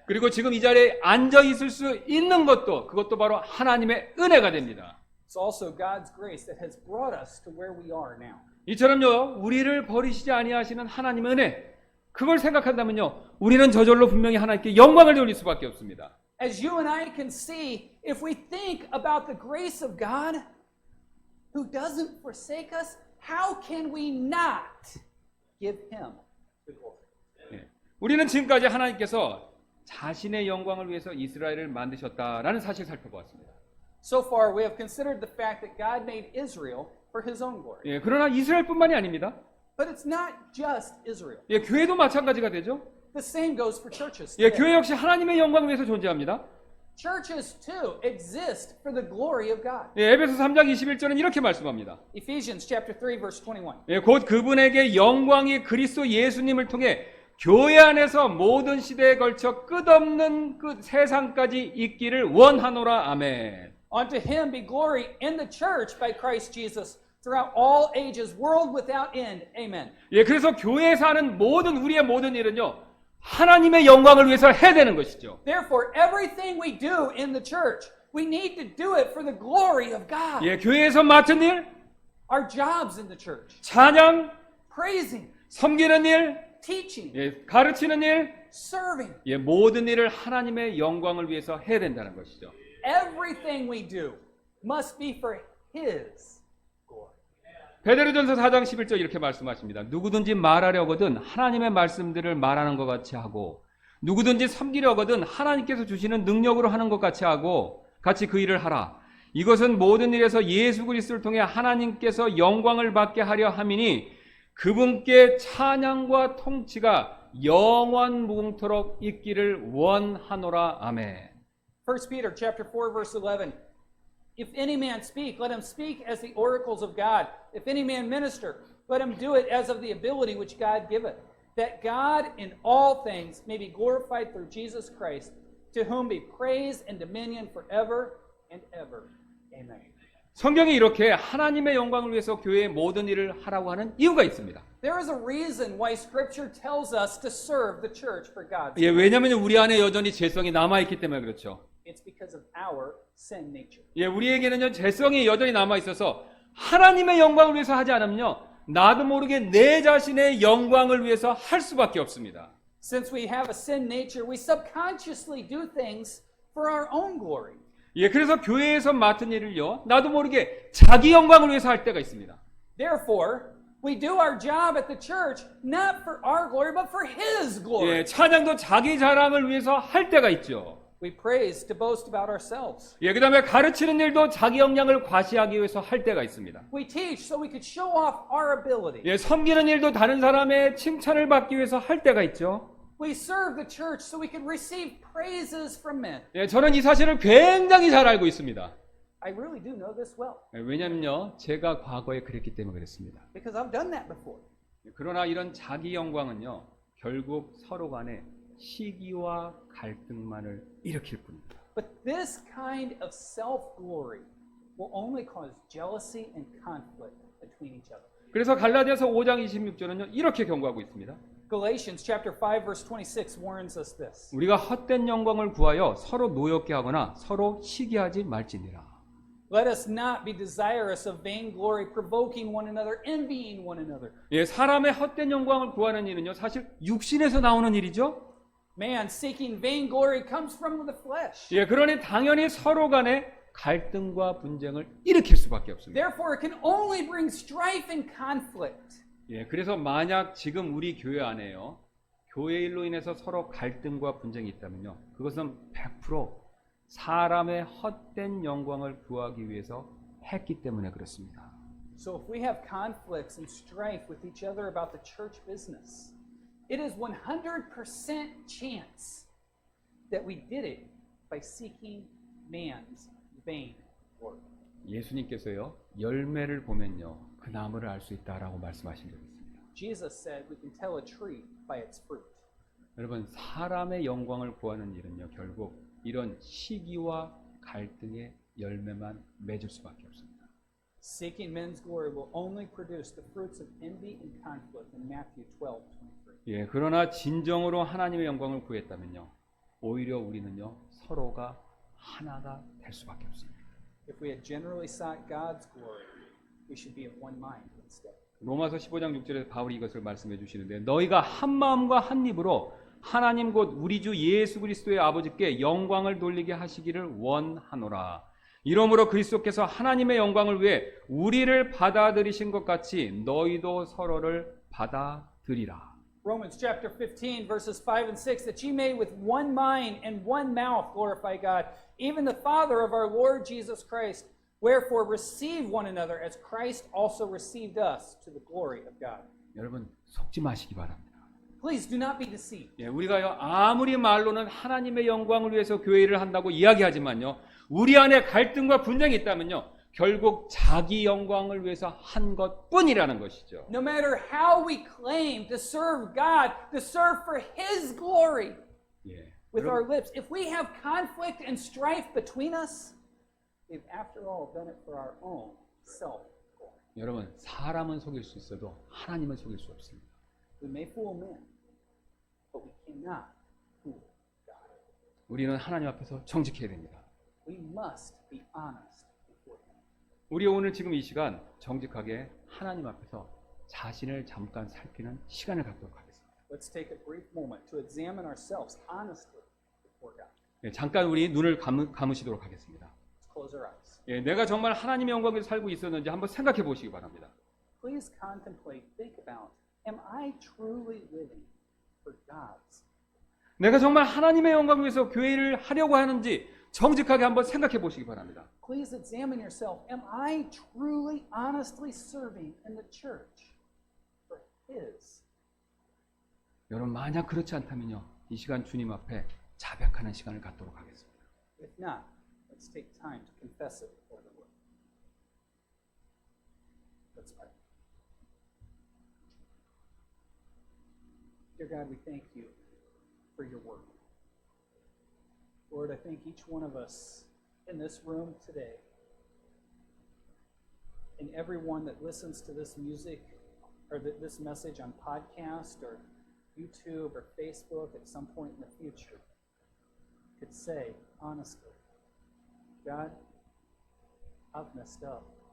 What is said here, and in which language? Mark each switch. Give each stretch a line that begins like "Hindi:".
Korean: 그리고 지금 이 자리에 앉아 있을 수 있는 것도 그것도 바로 하나님의 은혜가 됩니다.
English: It's also God's grace that has brought us to where we are now.
Korean: 이처럼요 우리를 버리시지 아니하시는 하나님의 은혜 그걸 생각한다면요 우리는 저절로 분명히 하나님께 영광을 돌릴 수밖에 없습니다.
English: As you and I can see, if we think about the grace of God who doesn't forsake us, how can we not give him the glory?
Korean: 예. 우리는 지금까지 하나님께서 자신의 영광을 위해서 이스라엘을 만드셨다라는 사실을 살펴보았습니다.
English: So far, we have considered the fact that God made Israel for his own glory.
Korean: 예, 그러나 이스라엘뿐만이 아닙니다.
English: But it's not just Israel.
Korean: 예, 교회도 마찬가지가 되죠.
English: The same goes for churches.
Korean: 예,
English: today.
Korean: 교회 역시 하나님의 영광을 위해서 존재합니다.
English: Churches too exist for the glory of God.
Korean: 예, 에베소 3장 21절은 이렇게 말씀합니다.
English: Ephesians chapter 3 verse 21.
Korean: 예, 곧 그분에게 영광이 그리스도 예수님을 통해 교회 안에서 모든 시대에 걸쳐 끝없는 그 세상까지 있기를 원하노라. 아멘.
English: Unto him be glory in the church by Christ Jesus throughout all ages, world without end. Amen.
Korean: 예, 그래서 교회에서 하는 우리의 모든 일은요 하나님의 영광을 위해서 해야 되는 것이죠.
English: Therefore, everything we do in the church, we need to do it for the glory of God.
Korean: 예, 교회에서 맡은 일,
English: Our jobs in the church,
Korean: 찬양,
English: praising,
Korean: 섬기는 일,
English: teaching,
Korean: 예, 가르치는 일,
English: serving.
Korean: 예, 모든 일을 하나님의 영광을 위해서 해야 된다는 것이죠.
English: Everything we do must be for His glory.
Korean: 베드로전서 4장 11절 이렇게 말씀하십니다. 누구든지 말하려거든 하나님의 말씀들을 말하는 것 같이 하고 누구든지 섬기려거든 하나님께서 주시는 능력으로 하는 것 같이 하고 같이 그 일을 하라. 이것은 모든 일에서 예수 그리스도를 통해 하나님께서 영광을 받게 하려 함이니 그분께 찬양과 통치가 영원 무궁토록 있기를 원하노라. 아멘.
English: 1 Peter chapter 4 verse 11. If any man speak, let him speak as the oracles of God. If any man minister, let him do it as of the ability which God giveth, that God in all things may be glorified through Jesus Christ, to whom be praise and dominion forever and ever. Amen.
Korean: 성경이 이렇게 하나님의 영광을 위해서 교회의 모든 일을 하라고 하는 이유가 있습니다.
English: There is a reason why Scripture tells us to serve the church for God.
Korean: 예, 왜냐하면 우리 안에 여전히 죄성이 남아있기 때문에 그렇죠.
English: It's because of our sin nature.
Korean: 예, 우리에게는요 죄성이 여전히 남아 있어서 하나님의 영광을 위해서 하지 않으면요 나도 모르게 내 자신의 영광을 위해서 할 수밖에 없습니다.
English: Since we have a sin nature, we subconsciously do things for our own glory.
Korean: 예, 그래서 교회에서 맡은 일을요 나도 모르게 자기 영광을 위해서 할 때가 있습니다.
English: Therefore, we do our job at the church not for our glory, but for His glory.
Korean: 예, 찬양도 자기 자랑을 위해서 할 때가 있죠.
English: We praise to boast about ourselves.
Korean: 예, 그 다음에 가르치는 일도 자기 역량을 과시하기 위해서 할 때가 있습니다.
English: We teach so we could show off our ability.
Korean: 예, 섬기는 일도 다른 사람의 칭찬을 받기 위해서 할 때가 있죠.
English: We serve the church so we could receive praises from men.
Korean: 예, 저는 이 사실을 굉장히 잘 알고 있습니다.
English: I really do know this well
Korean: 예, 왜냐면요, 제가 과거에 그랬기 때문에 그렇습니다.
English: because I've done that before.
Korean: 예, 그러나 이런 자기 영광은요, 결국 서로 간에 시기와 갈등만을 일으킬 뿐입니다.
English: But this kind of self-glory will only cause jealousy and conflict between each other.
Korean: 그래서 갈라디아서 5장 26절은요, 이렇게 경고하고 있습니다.
English: Galatians chapter 5 verse 26 warns us this.
Korean: 우리가 헛된 영광을 구하여 서로 노엽게 하거나 서로 시기하지 말지니라.
English: Let us not be desirous of vainglory, provoking one another, envying one another.
Korean: 예, 사람의 헛된 영광을 구하는 일은요, 사실 육신에서 나오는 일이죠.
English: Man seeking vainglory comes from the flesh.
Korean: 예, 그러니 당연히 서로 간에 갈등과 분쟁을 일으킬 수밖에 없습니다.
English: Therefore, it can only bring strife and conflict.
Korean: 예, 그래서 만약 지금 우리 교회 안에요, 교회 일로 인해서 서로 갈등과 분쟁이 있다면요, 그것은 100% 사람의 헛된 영광을 구하기 위해서 했기 때문에 그렇습니다.
English: So if we have conflicts and strife with each other about the church business, it is 100% chance that we did it by seeking man's vain glory.
Korean: 예수님께서요, 열매를 보면요, 그 나무를 알 수 있다라고 말씀하신 적이 있습니다.
English: Jesus said we can tell a tree by its fruit.
Korean: 여러분, 사람의 영광을 구하는 일은요, 결국 이런 시기와 갈등의 열매만 맺을 수밖에 없습니다.
English: Seeking men's glory will only produce the fruits of envy and conflict in Matthew 12:23.
Korean: 예, 그러나 진정으로 하나님의 영광을 구했다면요, 오히려 우리는요, 서로가 하나가 될 수밖에 없습니다.
English: If we had generally sought God's glory, we should be of one mind instead.
Korean: 로마서 15장 6절에 바울이 이것을 말씀해 주시는데, 너희가 한 마음과 한 입으로 하나님 곧 우리 주 예수 그리스도의 아버지께 영광을 돌리게 하시기를 원하노라. 이러므로 그리스도께서 하나님의 영광을 위해 우리를 받아들이신 것 같이 너희도 서로를 받아들이라.
English: Romans chapter 15 verses 5 and 6, that ye may with one mind and one mouth glorify God, even the Father of our Lord Jesus Christ. Wherefore receive one another as Christ also received us to the glory of God.
Korean: 여러분, 속지 마시기 바랍니다.
English: Please do not be deceived.
Korean: 예, 우리가요, 아무리 말로는 하나님의 영광을 위해서 교회 일을 한다고 이야기하지만요, 우리 안에 갈등과 분쟁이 있다면요, 결국 자기 영광을 위해서 한 것뿐이라는 것이죠.
English: No matter how we claim to serve God, to serve for His glory
Korean: 예,
English: with
Korean: 여러분,
English: our lips, if we have conflict and strife between us, we've after all done it for our own self-glory.
Korean: 여러분, 사람은 속일 수 있어도 하나님은 속일 수 없습니다.
English: We may fool men, but we cannot fool God.
Korean: 우리는 하나님 앞에서 정직해야 됩니다.
English: We must be honest before Him.
Korean: 우리 오늘 지금 이 시간 정직하게 하나님 앞에서 자신을 잠깐 살피는 시간을 갖도록 하겠습니다.
English: let's take a brief moment to examine ourselves honestly before God.
Korean: 예, 잠깐 우리 눈을 감으시도록 하겠습니다.
English: Let's close our eyes.
Korean: 예, 내가 정말 하나님의 영광에서 살고 있었는지 한번 생각해 보시기 바랍니다.
English: Please contemplate, think about, am I truly living for God's?
Korean: 내가 정말 하나님의 영광을 위해서 교회를 하려고 하는지 정직하게 한번 생각해 보시기 바랍니다.
English: Please examine yourself. Am I truly, honestly serving in the church for His?
Korean: 여러분 만약 그렇지 않다면요. 이 시간 주님 앞에 자백하는 시간을 갖도록 하겠습니다.
English: If not, let's take time to confess it before the Lord. Let's pray. Dear God, we thank you for your word. Lord, I thank each one of us in this room today, and everyone that listens to this music or this message on podcast or YouTube or Facebook at some point in the future, could say honestly, God, I've messed up.